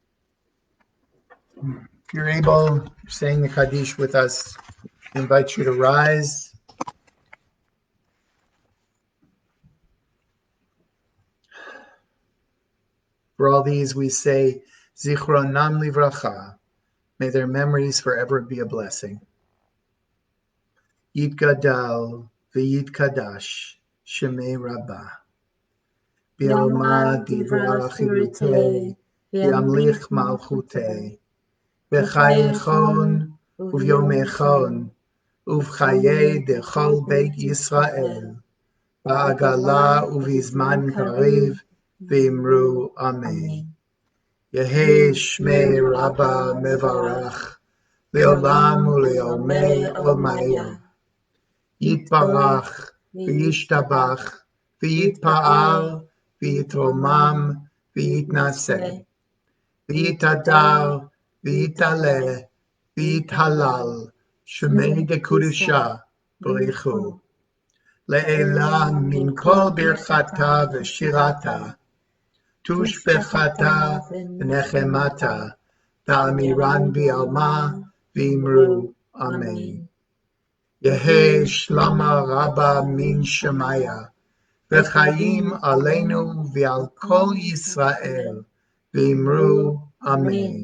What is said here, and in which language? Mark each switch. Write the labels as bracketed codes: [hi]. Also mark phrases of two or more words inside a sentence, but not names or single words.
[en] If you're able, saying the Kaddish with us, I invite you to rise. For all these we say, [he] זכרונם לברכה, [en] may their memories forever be a blessing. [arc] יתגדל ויתקדש שמה רבא. בעלמא די ברא כרעותה, וימליך מלכותה, ובחייכון וביומיכון, ובחיי דכל בית ישראל, בעגלא ובזמן קריב, ואמרו אמן. יהא שמה רבא מברך, לעלם ולעלמי עלמיא. יתברך, וישתבח, ויתפאר, ויתרומם, ויתנשא, ויתהדר, ויתעלה, ויתהלל, שמה דקודשא, בריך הוא. לעילה מן כל ברכתה ושירתה, תושבחתה ונחמתה, תאמירן בעלמה ואמרו אמן. יהי שלמה רבה מן שמיה, וחיים עלינו ועל כל ישראל, ואמרו אמן.